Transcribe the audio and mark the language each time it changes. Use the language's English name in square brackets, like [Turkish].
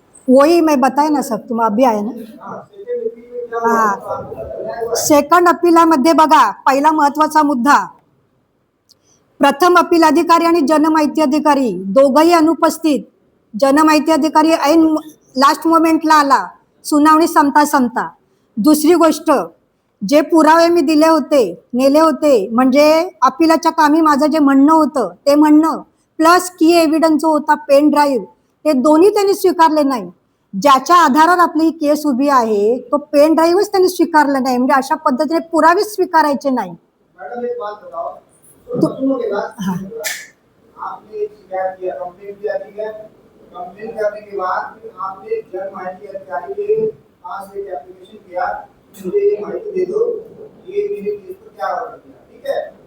[Hindi] वही मैं बताए ना सर, तुम अभी आए ना. [Marathi] हा, सेकंड अपिलामध्ये बघा, पहिला महत्वाचा मुद्दा, प्रथम अपील अधिकारी आणि जनमाहिती अधिकारी दोघंही अनुपस्थित. जनमाहिती अधिकारी ऐन लास्ट मोमेंटला आला सुनावणी संपता संपता. दुसरी गोष्ट, जे पुरावे मी दिले होते, नेले होते, म्हणजे अपिलाच्या कामी माझं जे म्हणणं होतं ते म्हणणं प्लस की एव्हिडन्स जो होता पेन ड्राईव्ह, ते दोन्ही त्यांनी स्वीकारले नाही. ज्याच्या आधारावर आपली ही केस उभी आहे तो पेन ड्राईव्हच त्यांनी स्वीकारला नाही. म्हणजे अशा पद्धतीने पुरावेच स्वीकारायचे नाही. [Hindi] मैडम एक बात बताओ, सुनोगे बात? हाँ। आपने शिकायत किया, कंप्लेंट किया, ठीक है? कंप्लेंट करने के बाद फिर आपने जन माहिती अधिकारी के पास एक एप्लीकेशन किया, मुझे ये माहिती दे दो, ये मेरे केस पर क्या ऑर्डर किया, ठीक है?